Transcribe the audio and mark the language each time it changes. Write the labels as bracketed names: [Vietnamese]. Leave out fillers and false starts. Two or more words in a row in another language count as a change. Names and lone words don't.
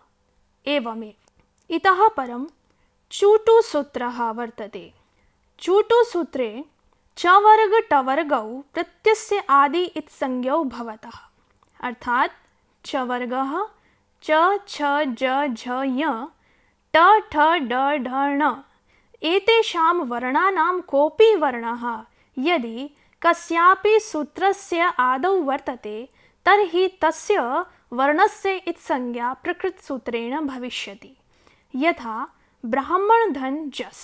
[Sanskrit] एवमेव इतः परं चूटुसूत्रः वर्तते। चूटुसूत्रे चवर्ग टवर्गौ प्रत्ययस्य आदि इत्संज्ञौ भवतः, अर्थात् चवर्गः च छ ज झ ञ ट ठ ड ढ ण एतेषां वर्णानां कोऽपि वर्णः यदि कस्यापि सूत्रस्य आदौ वर्तते तर्हि तस्य वर्णस्य इत्संज्ञा प्रकृतसूत्रेण भविष्यति। यथा ब्राह्मण धन जस्।